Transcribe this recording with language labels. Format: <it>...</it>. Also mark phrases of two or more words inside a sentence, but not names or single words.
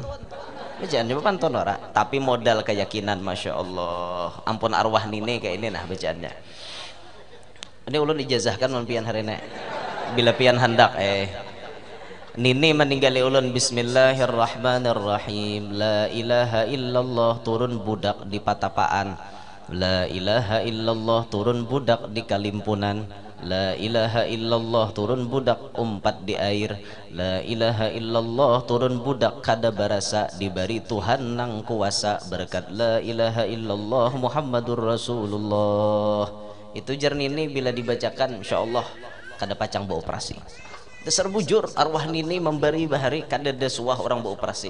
<bjn>Bacaannya bapantun ora, tapi modal keyakinan</bjn> <ar>ما شاء الله.</ar> <bjn>Ampun arwah nini kayak ini nah bacaannya. Ini ulun ijazahkan pian hari ini. Bila pian hendak Nini meninggali ulun bismillahirrahmanirrahim.</bjn> <ar>لا إله إلا الله</ar> <bjn>turun budak di patapaan.</bjn> <ar>لا إله إلا الله</ar> <bjn>turun budak di kalimpunan.</bjn> <ar>لا إله إلا الله</ar> <bjn>turun budak umpat di air.</bjn> <ar>لا إله إلا الله</ar> <bjn>turun budak kada barasa diberi Tuhan nang kuasa berkat</bjn> <ar>لا إله إلا الله محمد رسول الله.</ar> <bjn>Itu jernih ini bila dibacakan insyaallah kada pacang beroperasi. Dasar bujur arwah nini memberi bahari kada desuah orang beroperasi.</bjn>